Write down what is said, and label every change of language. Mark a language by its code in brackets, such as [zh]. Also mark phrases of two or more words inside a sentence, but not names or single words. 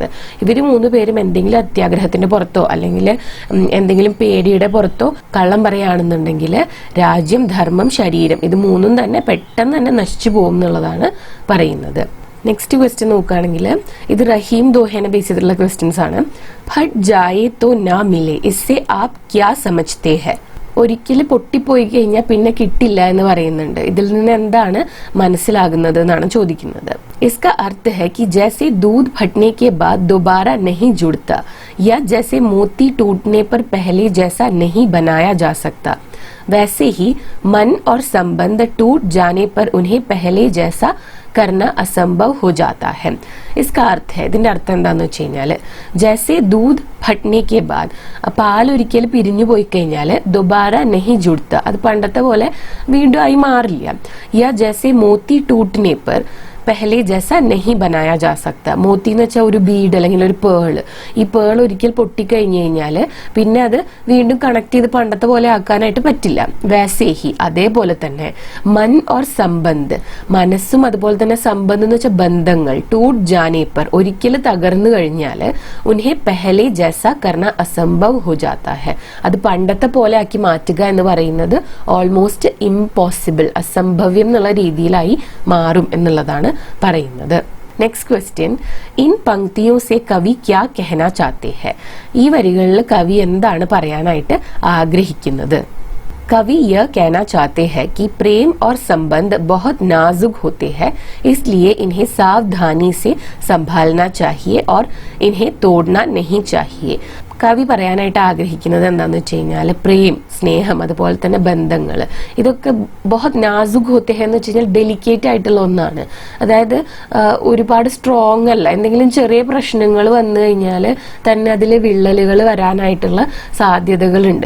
[ml] ഇവർ 3 പേരും എന്തെങ്കിലും അത്യാഗ്രഹത്തിന്റെ പുറത്തോ അല്ലെങ്കിൽ എന്തെങ്കിലും പേടിയുടെ പുറത്തോ കള്ളം പറയുകയാണെന്നുണ്ടെങ്കിൽ രാജ്യം ധർമ്മം ശരീരം ഇത് 3ഉം തന്നെ പെട്ടെന്ന് തന്നെ നശിച്ചു പോകും എന്നുള്ളതാണ് പറയുന്നത്. [en] next question [ml] നോക്കുകയാണെങ്കിൽ ഇത് റഹീം ദോഹേനെ ബേസ് ചെയ്തിട്ടുള്ള ക്വസ്റ്റ്യൻസ് ആണ്. [hi] फट जाए तो ना मिले इससे आप क्या समझते हैं. [ml] ഒരിക്കൽ പൊട്ടിപ്പോയി കഴിഞ്ഞാൽ പിന്നെ കിട്ടില്ല എന്ന് പറയുന്നുണ്ട്. ഇതിൽ നിന്ന് എന്താണ് മനസ്സിലാകുന്നത് എന്നാണ് ചോദിക്കുന്നത്. [hi] इसका अर्थ है कि जैसे दूध फटने के बाद दोबारा नहीं जुड़ता या जैसे मोती टूटने पर पहले जैसा नहीं बनाया जा सकता वैसे ही मन और संबंध टूट जाने पर उन्हें पहले जैसा करना असंभव हो जाता है. इसका अर्थ है, [ml] ഇതിന്റെ അർത്ഥം എന്താന്ന് വെച്ച് കഴിഞ്ഞാൽ [hi] जैसे दूध फटने के बाद [ml] പാൽ ഒരിക്കൽ പിരിഞ്ഞു പോയി കഴിഞ്ഞാൽ [hi] दोबारा नहीं जुड़ता, [ml] അത് പണ്ടത്തെ പോലെ വീണ്ടും ആയി മാറില്ല. [hi] या जैसे मोती टूटने पर पहले जैसा नहीं बनाया जा सकता. [ml] മോത്തി എന്ന് വെച്ചാൽ ഒരു ബീഡ് അല്ലെങ്കിൽ ഒരു പേള്. ഈ പേൾ ഒരിക്കൽ പൊട്ടിക്കഴിഞ്ഞു കഴിഞ്ഞാൽ പിന്നെ അത് വീണ്ടും കണക്ട് ചെയ്ത് പണ്ടത്തെ പോലെ ആക്കാനായിട്ട് പറ്റില്ല. വൈസേഹി അതേപോലെ തന്നെ [hi] मन और संबंध, [ml] മനസ്സും അതുപോലെ തന്നെ സംബന്ധം എന്ന് വെച്ചാൽ ബന്ധങ്ങൾ, [hi] टूट जाने पर [ml] ഒരിക്കൽ തകർന്നു കഴിഞ്ഞാൽ [hi] उन्हें पहले जैसा करना असंभव हो जाता है, [ml] അത് പണ്ടത്തെ പോലെ ആക്കി മാറ്റുക എന്ന് പറയുന്നത് [en] almost impossible, [ml] അസംഭവ്യം എന്നുള്ള രീതിയിലായി മാറും എന്നുള്ളതാണ് പറയുന്നത്. [en] next question, [hi] इन पंक्तियों से कवि क्या कहना चाहते हैं, [ml] ഈ വരികളിൽ കവി എന്താണ് പറയാനായിട്ട് ആഗ്രഹിക്കുന്നത്? [hi] कवि यह कहना चाहते हैं कि प्रेम और संबंध बहुत नाजुक होते हैं, इसलिए इन्हें सावधानी से संभालना चाहिए और इन्हें तोड़ना नहीं चाहिए. [ml] കവി പറയാനായിട്ട് ആഗ്രഹിക്കുന്നത് എന്താണെന്ന് വെച്ച് കഴിഞ്ഞാൽ പ്രേം, സ്നേഹം, അതുപോലെ തന്നെ ബന്ധങ്ങൾ, ഇതൊക്കെ [hi] बहुत नाज़ुक होते हैं [ml] എന്ന് വെച്ച് കഴിഞ്ഞാൽ ഡെലിക്കേറ്റ് ആയിട്ടുള്ള ഒന്നാണ്. അതായത് ഒരുപാട് സ്ട്രോങ് അല്ല. എന്തെങ്കിലും ചെറിയ പ്രശ്നങ്ങൾ വന്നു കഴിഞ്ഞാൽ തന്നെ അതിൽ വിള്ളലുകൾ വരാനായിട്ടുള്ള സാധ്യതകളുണ്ട്.